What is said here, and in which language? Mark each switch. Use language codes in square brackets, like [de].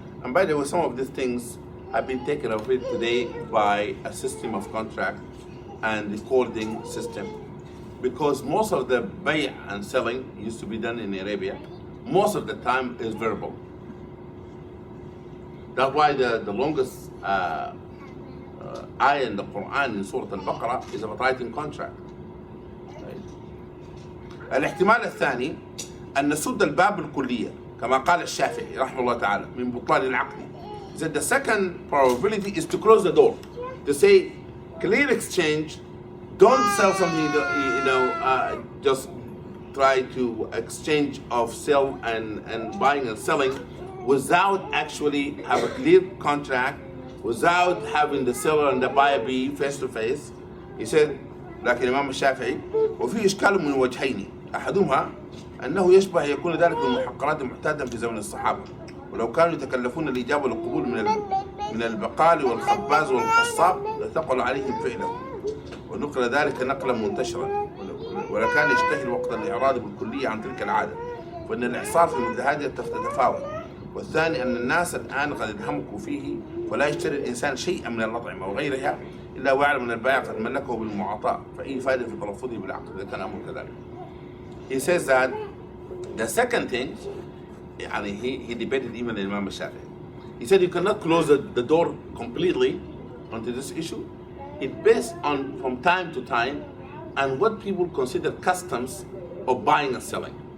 [en] And by the way, some of these things have been taken away today by a system of contract and recording system, because most of the bay' and selling used to be done in Arabia. Most of the time is verbal. That's why the longest ayah in the Quran in Surah Al-Baqarah is about writing contract. [ar] الاحتمال الثاني أن نسد الباب الكلية كما قال الشافعي رحمه الله تعالى من بطلان العقد. [en] That the second probability is to close the door, to say clear exchange, don't sell something just try to exchange of sell and buying and selling without actually have a clear contract, without having the seller and the buyer be face to face. He said, [ar] لكن الإمام الشافعي وفيه إشكال من وجهين أحدهما أنه يشبه يكون ذلك المحقرات معتادا في زمن الصحابة، ولو كانوا يتكلفون الإجابة والقبول من البقال والخباز والقصاب لثقل عليهم فعله، ونقل ذلك نقلا منتشرا، ولكان يشتهي الوقت الإعراض بالكلية عن تلك العادة، وأن الإعصار في مثل هذه تتفاوت. والثاني أن الناس الآن قد انهمكوا فيه، ولا يشتري الإنسان شيئا من الأطعمة وغيرها إلا ويعلم أن البائع قد ملكه بالمعاطاة، فأي فائدة في تلفظه بالعقد إذا كان أمر كذلك. [en] He says that the second thing, he debated even the Imam Shafi'i. He said you cannot close the door completely onto this issue. It's based on from time to time and what people consider customs of buying and selling.